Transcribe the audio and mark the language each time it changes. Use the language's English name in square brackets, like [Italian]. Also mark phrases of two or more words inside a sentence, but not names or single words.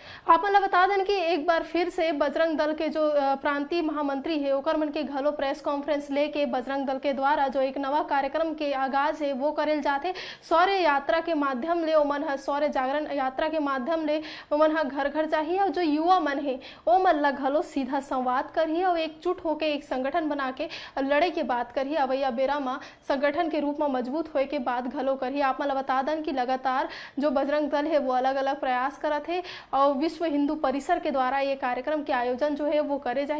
[Chhattisgarhi] आप मला बता दें कि एक बार फिर से बजरंग दल के जो प्रांतीय महामंत्री है ओकर मन के घलो प्रेस कॉन्फ्रेंस लेके बजरंग दल के द्वारा जो एक नवा कार्यक्रम के आगाज है वो करेल जाते। सौर्य यात्रा के माध्यम ले ओमन ह सौर्य जागरण यात्रा के माध्यम ले ओमन ह घर घर जाही और जो युवा मन है ओ मन ला घलो सीधा संवाद करिए और एकजुट होके एक संगठन बना के लड़े के बात करिए। अवैया बेरा में संगठन के रूप में मजबूत होए के बाद घलो करिए। आप मला बता दें कि लगातार जो बजरंग दल है वो अलग अलग प्रयास करत है और विश्व हिंदू परिसर के द्वारा ये कार्यक्रम के आयोजन जो है वो करे जाही।